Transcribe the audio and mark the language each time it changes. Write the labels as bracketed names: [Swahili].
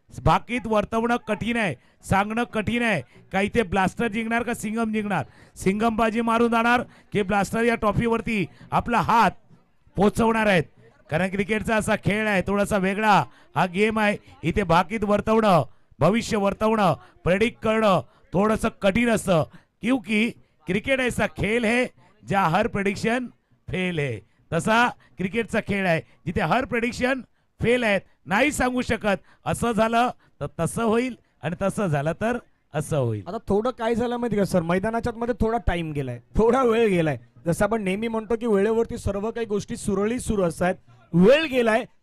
[Marathi] बाकीत वर्तवणं कठीण आहे, सांगणं कठीण आहे. काही ते ब्लास्टर जिंकणार का सिंगम जिंकणार? सिंगम बाजी मारून जाणार की ब्लास्टर या ट्रॉफीवरती आपला हात पोचवणार आहेत? कारण क्रिकेटचा असा खेळ आहे, थोडासा वेगळा हा गेम आहे. इथे बाकीत वर्तवणं, भविष्य वर्तवणं, प्रेडिक्ट करणं थोडंसं कठीण असतं. [Hindi] क्योंकि क्रिकेट ऐसा खेल है जहाँ हर प्रेडिक्शन फेल है. [Marathi] तसा क्रिकेटचा खेळ आहे जिथे [Hindi] हर प्रेडिक्शन फेल [Marathi] आहेत. नाही सांगू शकत, असं झालं तर तसं होईल आणि तसं झालं तर असं होईल. आता थोडं काय झालं माहिती का सर, मैदानाच्या मध्ये थोडा टाइम गेलाय, थोडा वेळ गेलाय. जसं आपण नेहमी म्हणतो की वेळेवरती सर्व काही गोष्टी सुरळीत सुरू असतात. वेळ गेलाय.